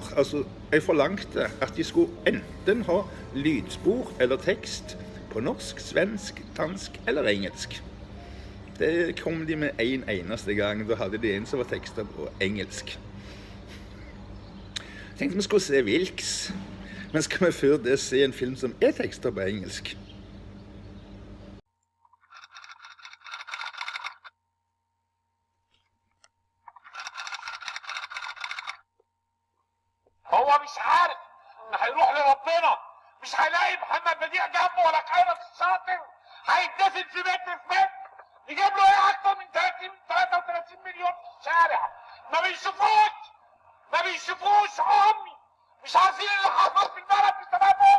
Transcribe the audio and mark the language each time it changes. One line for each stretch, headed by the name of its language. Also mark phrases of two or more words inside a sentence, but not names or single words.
Norwegian: Altså, jeg forlangte at de skulle enten ha lydspor eller tekst på norsk, svensk, dansk eller engelsk. Det kom de med en eneste gang. Da hadde de en som var tekstet på engelsk. Jeg tenkte vi skulle se Wilks, men skal vi før det se en film som er tekstet på engelsk?
Arabic: هو مش عارف ان هيروح لربنا، مش هيلاقي محمد بديع جنبه ولا خيرت الشاطر، هيتدفن في متر في متر، يجيب له ايه اكتر من 33 مليون في الشارع، ما بيشوفوش عمي، مش عارفين اللي حصل في البلد بسببهم.